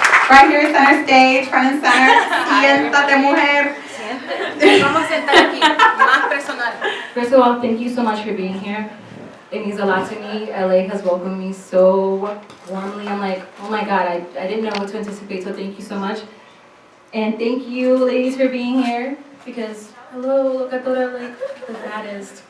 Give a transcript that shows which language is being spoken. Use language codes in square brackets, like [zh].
[en] Right here, center stage, front and center. [es] Siéntate, mujer. Vamos a sentar aquí, más personal. [en] First of all, thank you so much for being here. It means a lot to me. LA has welcomed me so warmly. I'm like, oh my God, I didn't know what to anticipate, so thank you so much. And thank you, ladies, for being here, because, hello, Locatora, like, the baddest.